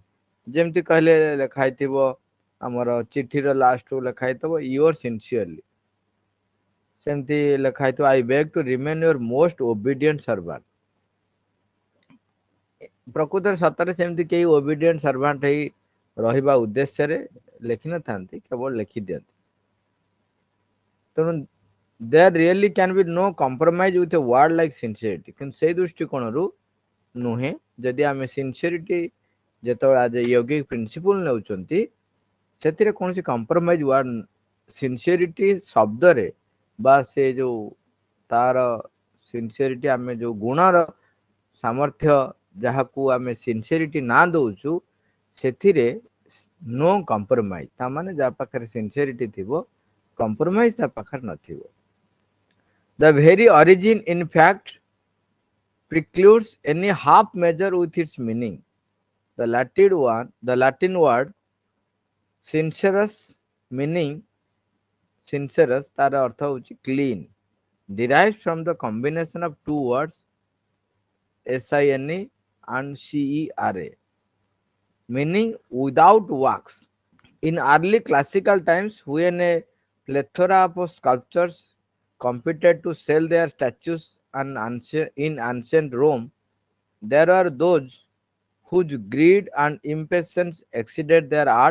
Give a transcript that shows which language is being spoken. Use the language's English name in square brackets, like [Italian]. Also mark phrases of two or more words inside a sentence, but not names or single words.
[Odia] ଯେମିତି କହିଲେ ଲେଖା ହେଇଥିବ ଆମର ଚିଠିର ଲାଷ୍ଟକୁ ଲେଖା ହେଇଥିବ [English] yours sincerely, [Odia] ସେମିତି ଲେଖା ହେଇଥିବ [English] I beg to remain your most obedient servant. [Odia] ପ୍ରକୃତରେ ସତରେ ସେମିତି କେହି [English] obedient servant [Odia] ହେଇ ରହିବା ଉଦ୍ଦେଶ୍ୟରେ ଲେଖିନଥାନ୍ତି, କେବଳ ଲେଖିଦିଅନ୍ତି। ତେଣୁ [English] there really can be no compromise with a word like sincerity। [Odia] କିନ୍ତୁ ସେଇ ଦୃଷ୍ଟିକୋଣରୁ ନୁହେଁ, ଯଦି ଆମେ ସିନସିୟରିଟି ଯେତେବେଳେ ଆଜ [English] yogic principle [Odia] ନେଉଛନ୍ତି ସେଥିରେ କୌଣସି [English] compromise word sincerity [Odia] ଶବ୍ଦରେ ବା ସେ ଯୋଉ ତାର ସିନସିୟରିଟି ଆମେ ଯୋଉ ଗୁଣର ସାମର୍ଥ୍ୟ ଯାହାକୁ ଆମେ ସିନସିୟରିଟି ନାଁ ଦଉଛୁ ସେଥିରେ [English] no compromise, [Odia] ତା ମାନେ ଯାହା ପାଖରେ ସିନସିୟରିଟି ଥିବ କମ୍ପ୍ରମାଇଜ ତା ପାଖରେ ନଥିବ। [English] The very origin in fact precludes any half measure with its meaning. The Latin word sincerus meaning sincerus [Odia] ତାର ଅର୍ଥ ହଉଛି [English] clean, derives from the combination of two words sine and cera, meaning without wax. In early classical times, when a plethora of sculptors competed to sell their statues in ancient Rome, there were those whose greed and impatience exceeded their art.